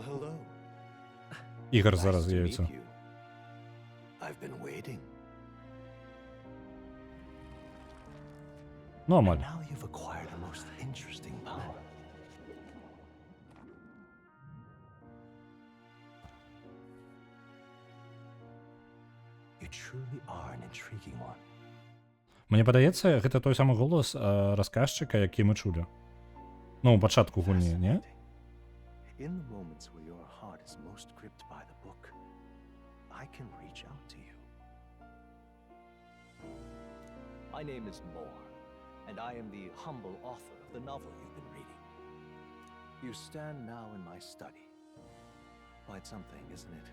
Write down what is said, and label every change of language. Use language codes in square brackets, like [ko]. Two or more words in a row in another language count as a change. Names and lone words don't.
[be] Ігор зараз з'явиться. Ну, амаль. Мені падаецца, гэта той самы голас расказчыка, які мы чулі. Ну, у пачатку гульні, не? [en] In the moments where your heart is most gripped by the book, I can reach out to you. My name is Moore, and I am the humble author of the novel you've been reading. You stand now in my study. Quite something, isn't it?